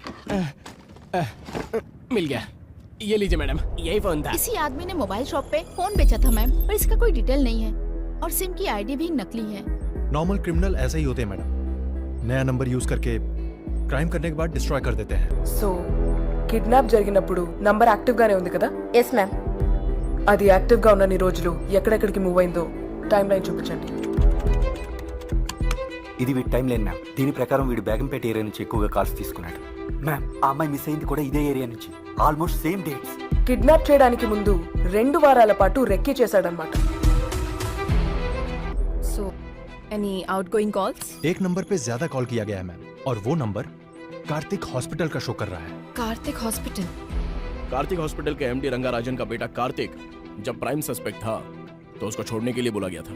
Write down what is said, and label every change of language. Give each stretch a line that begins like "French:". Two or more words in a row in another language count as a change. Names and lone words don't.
Hindi: मिल गया, ये लीजिए मैडम, यही फोन था। इसी आदमी ने
English: mobile shop
Hindi: पे फोन बेचा था मैम, पर इसका कोई डिटेल नहीं है और सिम की आईडी भी नकली है।
English: normal criminal
Hindi: ऐसे ही होते हैं मैडम, नया
English: number use
Hindi: करके क्राइम करने के बाद डिस्ट्रॉय कर देते हैं।
English: so kidnap
Telugu: జరిగినప్పుడు
English: number active
Telugu: గానే ఉంది కదా?
English: yes ma'am.
Telugu: అది యాక్టివ్ గా ఉన్న రోజులు ఎక్కడెక్కడికి మూవ్ అయిందో
English: time line
Telugu: చూపించండి. ఇది వీడి
English: time line ma'am.
Telugu: దీని ప్రకారం వీడు బేగంపేట ఏరియా నుంచి ఎక్కువగా కాల్స్ తీసుకున్నాడు మ్యామ్. ఆ అమ్మాయి మిస్ అయింది కూడా ఇదే ఏరియా నుంచి,
English: almost same dates.
Telugu: కిడ్నాప్ చేయడానికి ముందు 2 వారాల పాటు రెక్కీ చేశాడన్నమాట.
English: So, any outgoing calls?
Hindi: एक नंबर पे ज्यादा कॉल किया गया है मैम, और वो नंबर कार्तिक हॉस्पिटल का शो कर रहा है। कार्तिक हॉस्पिटल? कार्तिक हॉस्पिटल के MD रंगाराजन का बेटा कार्तिक जब
English: prime suspect
Hindi: था तो उसको छोड़ने के लिए बोला गया था।